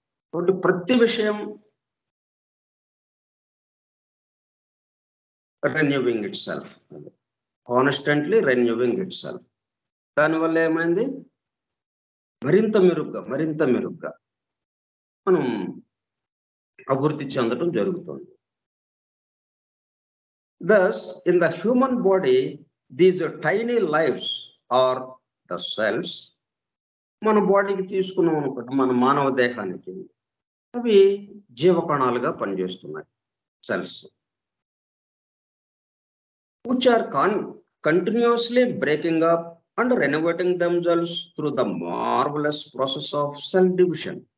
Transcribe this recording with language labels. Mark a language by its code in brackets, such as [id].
[te] కాబట్టి ప్రతి విషయం [en] Renewing itself, constantly renewing itself. [te] దానివల్ల ఏమైంది? మరింత మెరుగ్గా మనం అభివృద్ధి చెందడం జరుగుతుంది. [en] Thus, in the human body, these tiny lives are the cells. [te] మన బాడీకి తీసుకున్నాం అనుకుంటే, మన మానవ దేహానికి అవి జీవకణాలుగా పనిచేస్తున్నాయి, cells. [en] which are continuously breaking up and renovating themselves through the marvelous process of cell division.